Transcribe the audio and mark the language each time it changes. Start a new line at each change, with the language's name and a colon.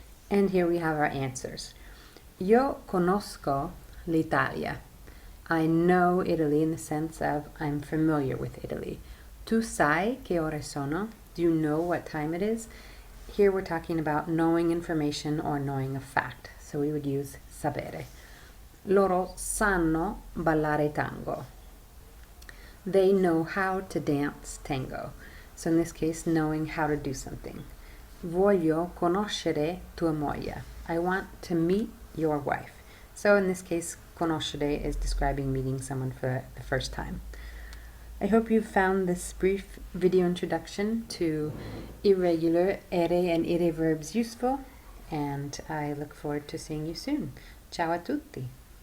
English: And here we have our answers.
Italian: Io conosco l'Italia.
English: I know Italy in the sense of I'm familiar with Italy.
Italian: Tu sai che ore sono?
English: Do you know what time it is? Here we're talking about knowing information or knowing a fact. So we would use sapere.
Italian: Loro sanno ballare tango.
English: They know how to dance tango. So in this case, knowing how to do something.
Italian: Voglio conoscere tua moglie.
English: I want to meet your wife. So in this case, conoscere is describing meeting someone for the first time. I hope you found this brief video introduction to irregular ere and ire verbs useful, and I look forward to seeing you soon.
Italian: Ciao a tutti!